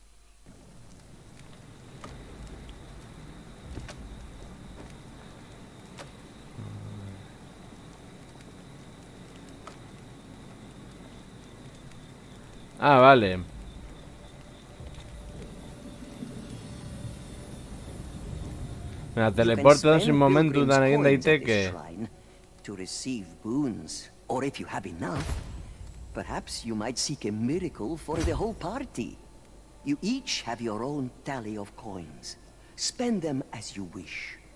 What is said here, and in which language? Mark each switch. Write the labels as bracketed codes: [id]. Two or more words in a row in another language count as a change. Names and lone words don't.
[eu] Ah, vale. Mira, teleportan sin momentutan egin daiteke. [en] To receive boons, or if you have enough, perhaps you might seek a miracle for the whole party. You each have your own tally of coins. Spend them as you wish.